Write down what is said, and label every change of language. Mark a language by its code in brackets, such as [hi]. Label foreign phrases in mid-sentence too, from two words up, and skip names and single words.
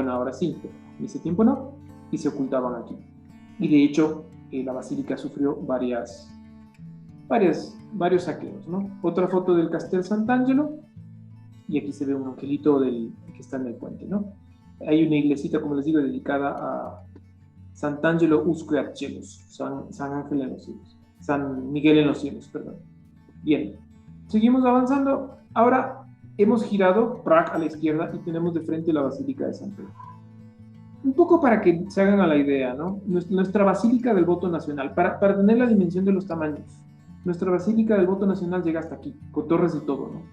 [es] Bueno, ahora sí, pero en ese tiempo no, y se ocultaban aquí. Y de hecho, la basílica sufrió varios saqueos, ¿no? Otra foto del Castel Sant'Angelo, y aquí se ve un angelito que está en el puente, ¿no? Hay una iglesita, como les digo, dedicada a Sant'Angelo [la] usque ad [es] cielos, San Ángel en los cielos, San Miguel en los cielos, perdón. Bien, seguimos avanzando. Ahora hemos girado Prague a la izquierda y tenemos de frente la Basílica de San Pedro. Un poco para que se hagan a la idea, ¿no? Nuestra Basílica del Voto Nacional, para tener la dimensión de los tamaños, nuestra Basílica del Voto Nacional llega hasta aquí, con torres y todo, ¿no?